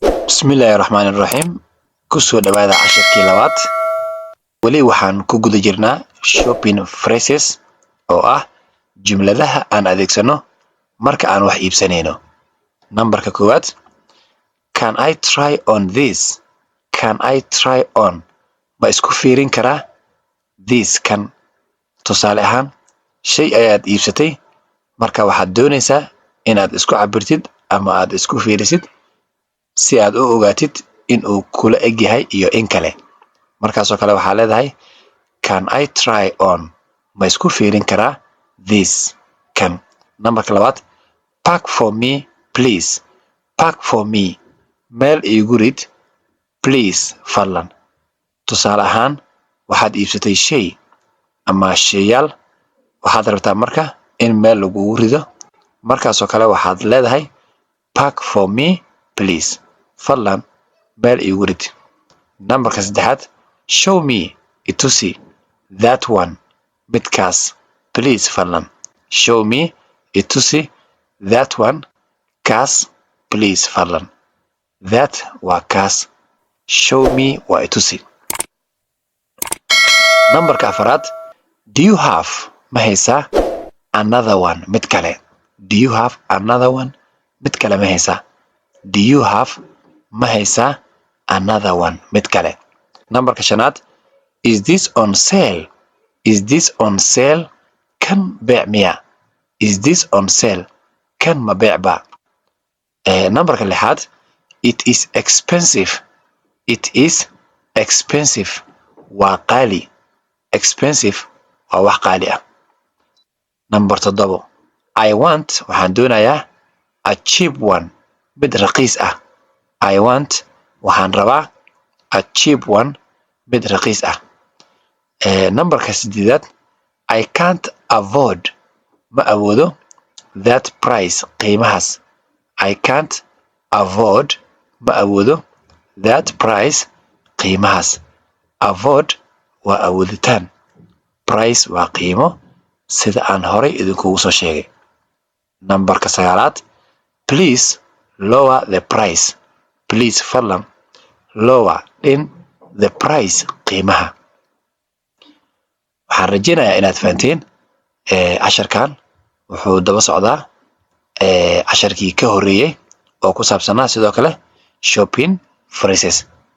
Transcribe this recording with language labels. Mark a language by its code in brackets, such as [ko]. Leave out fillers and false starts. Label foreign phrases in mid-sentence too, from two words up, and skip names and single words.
[ar] بسم الله الرحمن الرحيم كسو دوادا عشركي لبات ولي [so] waxaan ku guda jirnaa [en] shopping phrases [so] oo ah jumladaha aan adeegsano marka aan wax iibsanayno. Numberka koowaad, [en] can I try on this? Can I try on? [so] Ma isku fiirin karaa this kan? Tusaale ahaan, shay ayaad iibsatay marka waxaad doonaysaa inaad isku cabirtid ama aad isku fiirisid si aad u ogaatid in uu kula eg yahay iyo in kale. Markaasoo kale waxaa leedahay [en] can I try on? [so] Ma isku fiirin karaa this kan? Numberka labaad, [en] pack for me please. Pack for me, [so] meel iigu rid please fadlan. Tusaale ahaan, waxaad iibsatay shay ama shayaal waxaad rabtaa marka in meel lagugu rido. Markaasoo kale waxaad leedahay [en] pack for me please, [so] fadlan meel iigu rid. Numberka saddexaad, [en] show me itusi that one, midkaas please fadlan. Show me itusi that one, [so] kaas please fadlan. That waa kaas, [en] show me [so] waa itusi. Numberka afaraad, [en] do you have [so] ma haysaa [en] another one, [so] mid kale. [en] Do you have another one? [so] Mid kale ma haysaa. [en] Do you have [so] ma haysaa [en] another one, [so] mid kale. Numberka shanaad, [en] is this on sale? Is this on sale? [so] Kan beec miya? [en] Is this on sale? [so] Kan ma beec ba? Numberka lixaad, [en] it is expensive. It is expensive. [so] Waa qaali. Expensive waa wax qaali ah. [en] Number 7, I want [so] waxaan doonayaa [en] a cheap one, [so] mid raqiis ah. [en] I want [so] waxaan rabaa [en] a cheap one, [so] mid raqiis ah. Numberka 8, [en] I can't afford [so] ma awoodo [en] that price, qiimahaas. I can't afford [so] ma awoodo [en] that price, [so] qiimahaas. Afford waa awooditaan, price waa qiimo sida aan horay idinkugu soo sheegay. Numberka 9, [en] please lower the price. Please fadlan lower in the price, [so] qiimaha. Waxaan rajaynayaa inaad fahanteen. Casharkan wuxuu daba socdaa casharkii ka horreeyay oo ku saabsanaa sidoo kale [en] shopping phrases.